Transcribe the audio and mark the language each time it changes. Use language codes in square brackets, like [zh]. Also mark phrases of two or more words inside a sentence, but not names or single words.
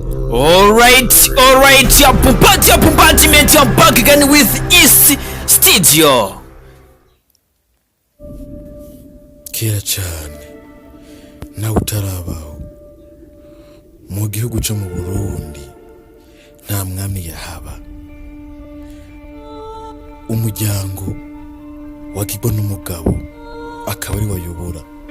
[en] Alright, your Pumpati mate, you're back again with East Studio. [rn] Kera cyane na utarabaho mu gihugu cyo mu Burundi nta mwami yahaba. Umuryango wagirwa n'umugabo akaba ari wayobora.